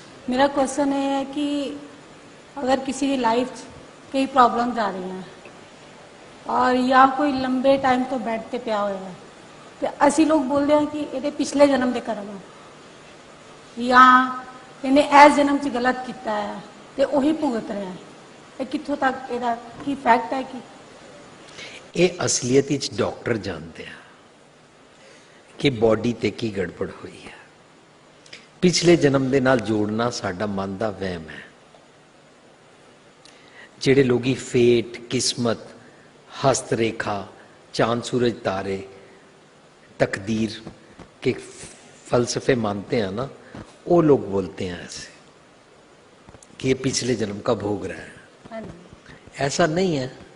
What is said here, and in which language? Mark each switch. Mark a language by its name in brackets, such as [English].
[Hindi] मेरा क्वेश्चन ये है कि अगर किसी की लाइफ कई प्रॉब्लम्स आ रही हैं और या कोई लंबे टाइम तो बेड पे पिया हुआ है, तो ऐसे लोग बोलते हैं कि ये पिछले जन्म के कर्म है या इन्हें एस जन्म च गलत किया है तो वही भुगत रहे हैं, ये [Punjabi] कितों तक ਇਹਦਾ की [Hindi] फैक्ट है कि [Punjabi] ਇਹ ਅਸਲੀਅਤ ਵਿੱਚ ਡਾਕਟਰ ਜਾਣਦੇ ਆ ਕਿ ਬੋਡੀ ਤੇ ਕੀ ਗੜਬੜ ਹੋਈ ਹੈ। ਪਿਛਲੇ ਜਨਮ ਦੇ ਨਾਲ ਜੋੜਨਾ ਸਾਡਾ ਮਨ ਦਾ ਵਹਿਮ ਹੈ। ਜਿਹੜੇ ਲੋਗੀ ਫੇਟ, [Hindi] किस्मत, हस्त रेखा, चांद सूरज तारे, तकदीर के फलसफे मानते हैं ना, वो लोग बोलते हैं ऐसे कि ये पिछले जन्म का भोग रहा है। ऐसा नहीं है।